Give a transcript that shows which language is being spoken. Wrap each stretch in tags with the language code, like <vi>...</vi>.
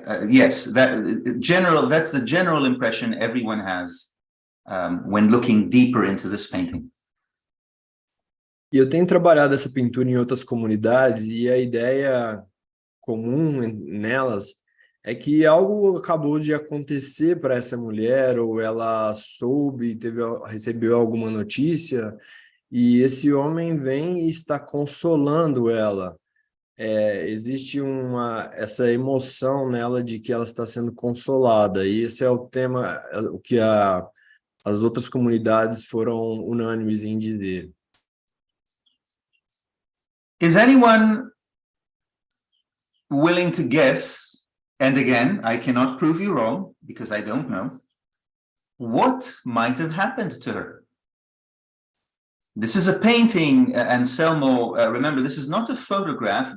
<en>Yes, that's the general impression everyone has when looking deeper into this painting.</en> <pt>E eu tenho trabalhado essa pintura em outras comunidades e a ideia comum nelas é que algo acabou de acontecer para essa mulher, ou ela soube, recebeu alguma notícia, e esse homem vem e está consolando ela. Existe essa emoção nela de que ela está sendo consolada, e esse é o tema, o que as outras comunidades foram unânimes em dizer.</pt> <en>Is anyone willing to guess, and again, I cannot prove you wrong because I don't know, what might have happened to her? This is a painting, Anselmo, remember, this is not a photograph.</en>